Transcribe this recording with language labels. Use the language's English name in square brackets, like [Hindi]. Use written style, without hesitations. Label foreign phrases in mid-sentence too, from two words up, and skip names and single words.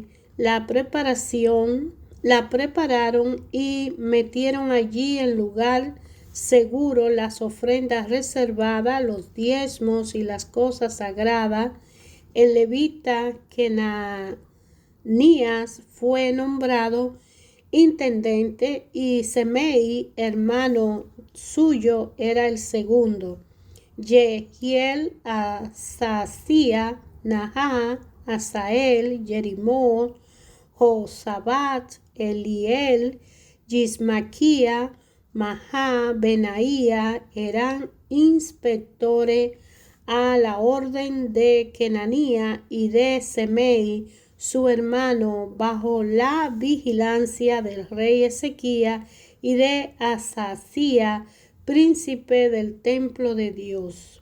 [Spanish] La prepararon y metieron allí en lugar seguro las ofrendas reservadas, los diezmos y las cosas sagradas. El levita Kenanías fue nombrado intendente y Semei, hermano suyo, era el segundo. Yehiel, Asasía, Nahá, Asael, Jerimot, Josabat, Eliel, Yismaquía, Mahá, Benaía eran inspectores a la orden de Kenanía y de Semei, su hermano, bajo la vigilancia del rey Ezequías y de Asasía, príncipe del templo de Dios.